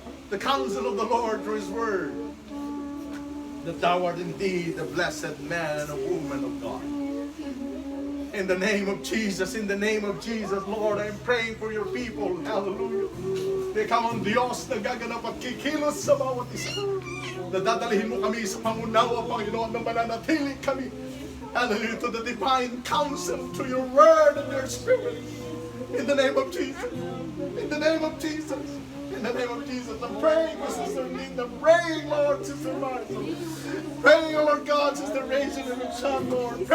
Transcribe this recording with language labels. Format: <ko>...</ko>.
<en>The counsel of the Lord through His word. That thou art indeed a blessed man and a woman of God. In the name of Jesus, in the name of Jesus, Lord, I'm praying for your people. Hallelujah.</en> <tl>Ikaw ang Diyos na gaganap at kikilos sa bawat isa. Nadadalhin mo kami sa pangunawa, Panginoon, na mananatili kami.</tl> <en>Hallelujah, to the divine counsel, to your word and your spirit. In the name of Jesus. In the name of Jesus. In the name of Jesus. I'm praying for Sister Linda. Praying, Lord, Sister Martha. Praying, oh Lord God, Sister Rachel and her son, Lord.</en>